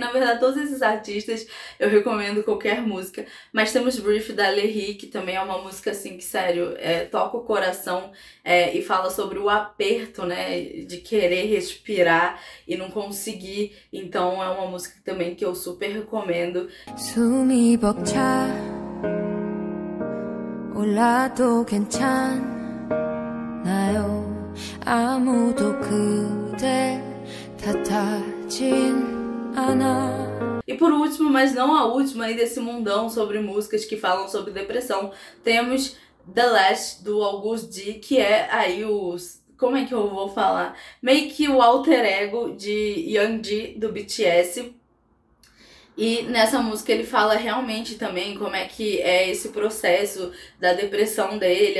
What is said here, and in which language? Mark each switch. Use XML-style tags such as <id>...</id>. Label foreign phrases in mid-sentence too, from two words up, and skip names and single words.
<pt>Na verdade, todos esses artistas eu recomendo qualquer música. Mas temos Brief, da Lerry, que também é uma música assim que, sério, toca o coração e fala sobre o aperto, né, de querer respirar e não conseguir. Então é uma música também que eu super recomendo.</pt> <ko>숨이 벅차 올라도 괜찮나요? 아무도 그대 탓하진 않아.</ko> <pt>E por último, mas não a última aí desse mundão sobre músicas que falam sobre depressão, temos The Last, do August D, que é aí os... como é que eu vou falar? Meio que o alter ego de Yoongi, do BTS. E nessa música ele fala realmente também como é que é esse processo da depressão dele.</pt>